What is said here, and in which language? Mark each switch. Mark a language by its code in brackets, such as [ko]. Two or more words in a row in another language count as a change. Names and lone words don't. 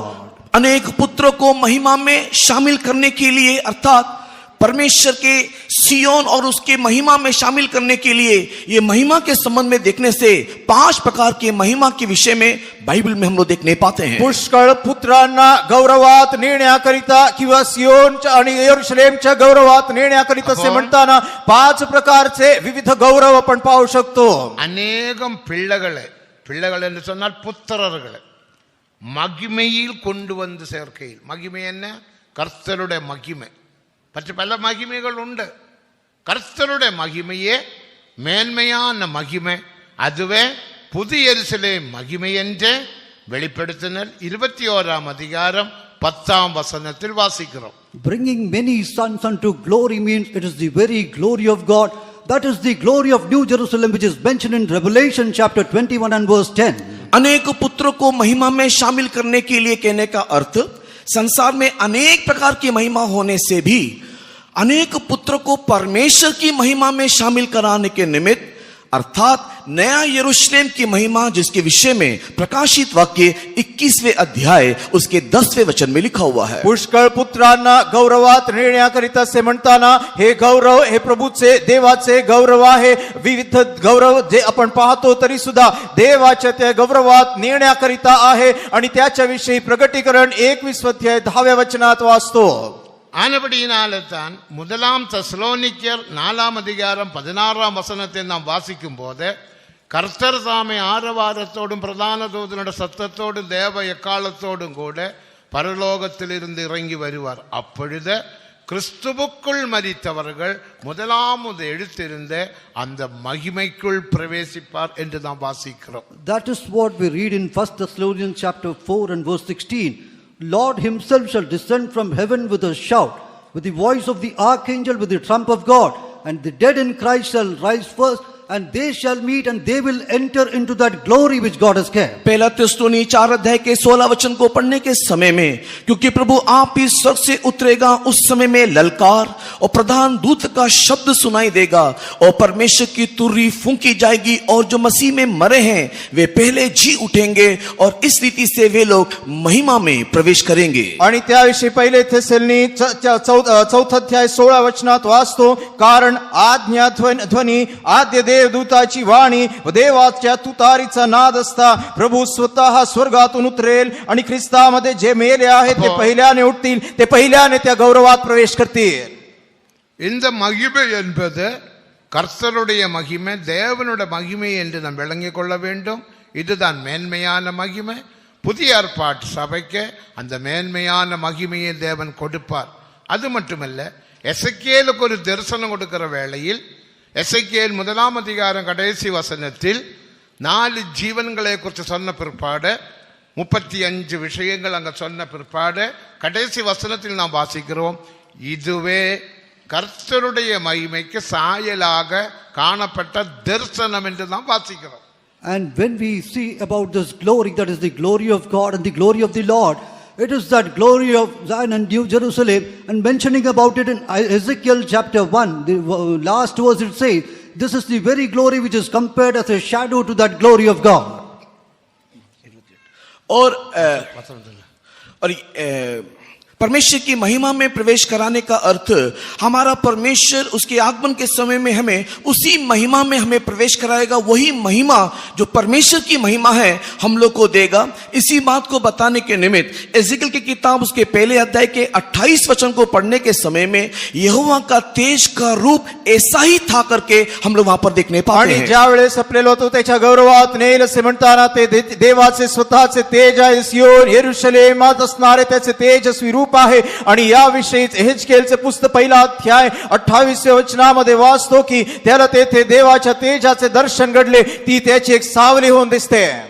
[hi] अनेक पुत्रों को महिमा में शामिल करने के लिए, अर्थात परमेश्वर के सियोन और उसके महिमा में शामिल करने के लिए, ये महिमा के संबंध में देखने से 5 प्रकार के महिमा के विषय में बाइबल में हम लोग देखने पाते हैं. [mr] पुष्कळ पुत्रांना गौरवात नेण्याकरिता किंवा सियोनच्या आणि यरूशलेमच्या गौरवात नेण्याकरिता असे म्हणताना 5 प्रकारचे विविध गौरव आपण पाहू शकतो. [ta] அநேகம் பிள்ளைகள் என்று சொன்னால் புத்திரர்களை மகிமையில் கொண்டு வந்து சேர்க்கையில், மகிமை என்ன? கர்த்தருடைய மகிமை. மற்ற பல மகிமைகள் உண்டு. கர்த்தருடைய மகிமையே மேன்மையான மகிமை. அதுவே புதிய எருசலேம் மகிமை என்று வெளிப்படுத்தினர் 21ஆம் அதிகாரம் 10ஆம் வசனத்தில் வாசிக்கிறோம். [en] Bringing many sons unto glory means it is the very glory of God. That is the glory of New Jerusalem, which is mentioned in Revelation chapter 21 and verse 10. [hi] अनेक पुत्रों को महिमा में शामिल करने के लिए कहने का अर्थ, संसार में अनेक प्रकार की महिमा होने से भी अनेक पुत्रों को परमेश्वर की महिमा में शामिल कराने के निमित्त, अर्थात नया यरूशलेम की महिमा, जिसके विषय में प्रकाशित वाक्य 21वें अध्याय उसके 10वें वचन में लिखा हुआ है. [mr] पुष्कळ पुत्रांना गौरवात नेण्याकरिता असे म्हणताना हे गौरव हे प्रभूचे देवाचे गौरव आहे. विविध गौरव जे आपण पाहतो तरी सुद्धा देवाच्या त्या गौरवात नेण्याकरिता आहे आणि त्याच्याविषयी प्रगटीकरण 21 अध्याय 10व्या वचनात वाचतो. [ta] ஆனபடியினால்தான் 1 தெசலோனிக்கர் 4ஆம் அதிகாரம் 16ஆம் வசனத்தை நாம் வாசிக்கும் போது, கர்த்தர் தாமே ஆரவாரத்தோடும் பிரதான தூதனுடைய சத்தத்தோடும் தேவ எக்காலத்தோடும் கூட பரலோகத்திலிருந்து இறங்கி வருவார். அப்பொழுது கிறிஸ்துவுக்குள் மரித்தவர்கள் முதலாவது எழுத்திருந்த அந்த மகிமைக்குள் பிரவேசிப்பார் என்று நாம் வாசிக்கிறோம். [en] That is what we read in 1 Thessalonians chapter 4 and verse 16. Lord himself shall descend from heaven with a shout, with the voice of the archangel, with the trump of God, and the dead in Christ shall rise first, and they shall meet and they will enter into that glory which God has kept. [hi] पहला थिस्सलुनी 4 अध्याय के 16 वचन को पढ़ने के समय में, क्योंकि प्रभु आप ही स्वर्ग से उतरेगा, उस समय में ललकार और प्रधान दूत का शब्द सुनाई देगा और परमेश्वर की तुरही फूंकी जाएगी और जो मसीह में मरे हैं वे पहले जी उठेंगे और इस रीति से वे लोग महिमा में प्रवेश करेंगे. [mr] आणि त्याविषयी पहिले थिस्सलुनी 4 अध्याय 16 वचनात वाचतो, कारण आज्ञा ध्वनी आद्य देवदूताची वाणी व देवाच्या तुतारीचा नाद असता प्रभू स्वतः स्वर्गातून उतरेल आणि ख्रिस्तामध्ये जे मेले आहेत ते पहिल्याने उठतील, ते पहिल्याने त्या गौरवात प्रवेश करतील. [ta] இந்த மகிமை என்பது கர்த்தருடைய மகிமை, தேவனுடைய மகிமை என்று நாம் விளங்கிக் கொள்ள வேண்டும். இதுதான் மேன்மையான மகிமை. புதிய ஏற்பாட்டு சபைக்கு அந்த மேன்மையான மகிமையை தேவன் கொடுப்பார். அது மட்டுமல்ல, எசேக்கியேலுக்கு ஒரு தரிசனம் கொடுக்கிற வேளையில் எசேக்கியேல் 1 அதிகாரம் கடைசி வசனத்தில் 4 ஜீவன்களை குறித்து சொன்ன பிற்பாடு 35 விஷயங்கள் அங்க சொன்ன பிற்பாடு கடைசி வசனத்தில் நாம் வாசிக்கிறோம், இதுவே கர்த்தருடைய மகிமைக்கு சாயலாக காணப்பட்ட தரிசனம் என்று நாம் வாசிக்கிறோம். [en] And when we see about this glory, that is the glory of God and the glory of the Lord, it is that glory of Zion and New Jerusalem, and mentioning about it in Ezekiel chapter 1, the last verse it says, this is the very glory which is compared as a shadow to that glory of God. [hi] और परमेश्वर की महिमा में प्रवेश कराने का अर्थ हमारा परमेश्वर उसके आगमन के समय में हमें उसी महिमा में हमें प्रवेश कराएगा। वही महिमा जो परमेश्वर की महिमा है हम लोग को देगा। इसी बात को बताने के निमित्त एजेकियल की किताब उसके पहले अध्याय के 28 वचन को पढ़ने के समय में यहोवा का तेज का रूप ऐसा ही था करके हम लोग वहां पर देखने पाते [mr] आणि [hi] हैं। [mr] ज्या वेळेस आपल्याला होतो त्याच्या गौरवात नेल असे म्हणताना ते देवाचे स्वतःचे तेज आहे, सियोन यरूशलेमात असणारे त्याचे तेजस्वी रूप आहे। आणि याविषयीच एहेजकेलचे पुस्तक पहिला अध्याय 28व्या वचनामध्ये वाचतो की त्याला तेथे देवाच्या तेजाचे दर्शन घडले, ती त्याची एक सावली होऊन दिसते।